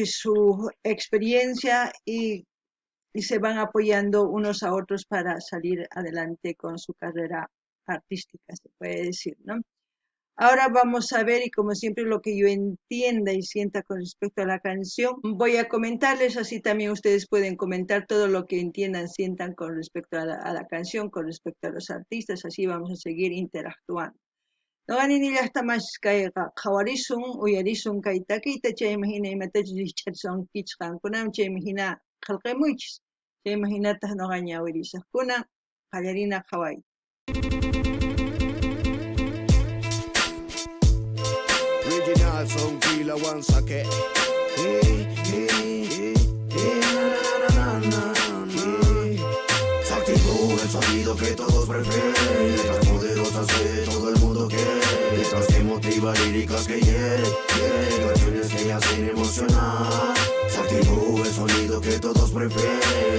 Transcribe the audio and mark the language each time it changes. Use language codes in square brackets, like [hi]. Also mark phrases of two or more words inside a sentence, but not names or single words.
[es] Su experiencia y se van apoyando unos a otros para salir adelante con su carrera artística, se puede decir, ¿no? Ahora vamos a ver, y como siempre lo que yo entienda y sienta con respecto a la canción, voy a comentarles, así también ustedes pueden comentar todo lo que entiendan, sientan con respecto a la canción, con respecto a los artistas, así vamos a seguir interactuando. [qu] Noqanini llaqtamas kay qhawarisun, uyarisun kay takiyta, chaymi hina imatachus riqch'arisunkichis qankunaman, chaymi hina qillqimuychis, chaymi hinataq noqa ñawirisaqkuna qallarina qhawayta. Original son kila one sake. [es] Se activó el sonido que todos prefieren. Letras poderosas que todo el mundo quiere. Letras que motivan, líricas que hieren. Canciones que hacen emocionar. Se activó el sonido que todos prefieren.